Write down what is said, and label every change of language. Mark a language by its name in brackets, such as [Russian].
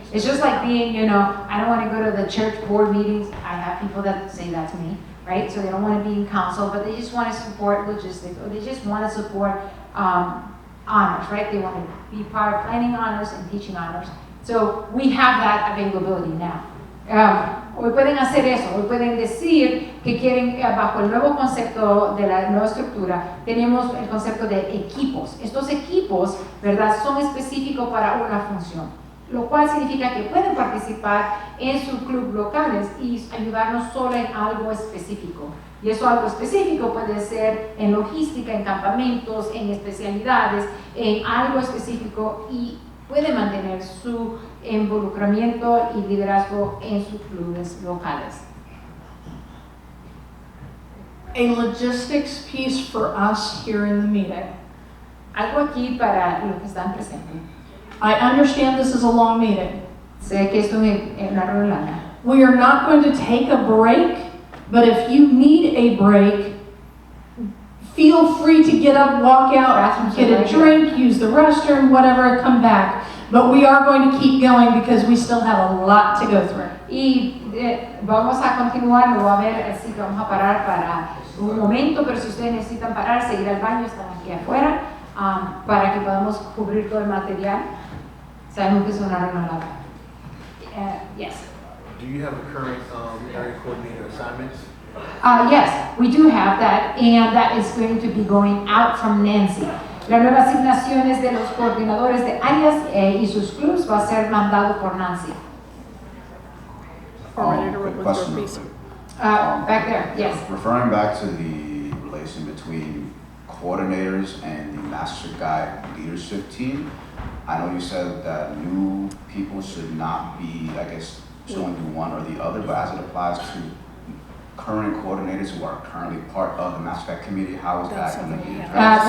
[English] It's just like being, I don't want to go to the church board meetings. I have people that say that to me, right? So they don't want to be in council, but they just want to support logistics, or they just want to support honors, right? They want to be part of planning honors and teaching honors. So we have that availability now. [Spanish] Hoy pueden hacer eso, hoy pueden decir que quieren, bajo el nuevo concepto de la nueva estructura, tenemos el concepto de equipos. Estos equipos, ¿verdad?, son específicos para una función, lo cual significa que pueden participar en sus clubes locales y ayudarnos solo en algo específico. Y eso algo específico puede ser en logística, en campamentos, en especialidades, en algo específico, y puede mantener su involucramiento y liderazgo en sus clubes locales. [English] A logistics piece for us here in the meeting. [Spanish] Algo aquí para los que están presentes. [English] I understand this is a long meeting. [Spanish] Sé que esto es una reunión larga. [English] We are not going to take a break, but if you need a break, feel free to get up, walk out, get a drink, use the restroom, whatever, come back. But we are going to keep going because we still have a lot to go through. [Spanish] Y vamos a continuar, no va a haber, así que vamos a parar para un momento, pero si ustedes necesitan parar, seguir al baño, están aquí afuera, para que podamos cubrir todo el material. Sabemos que es una reunión larga. [English] Yes. Do you have a current area coordinator assignments? Yes, we do have that, and that is going to be going out from Nancy. [Spanish] La nueva asignaciones de los coordinadores de áreas y sus clubs va a ser mandado por Nancy. [English] Quick question. Back there, yes. Referring back to the relation between coordinators and the Master Guide leadership team, I know you said that new people should not be, I guess, should only do one or the other, but as it applies to current coordinators who are currently part of the Master Guide committee, how is that going to be addressed?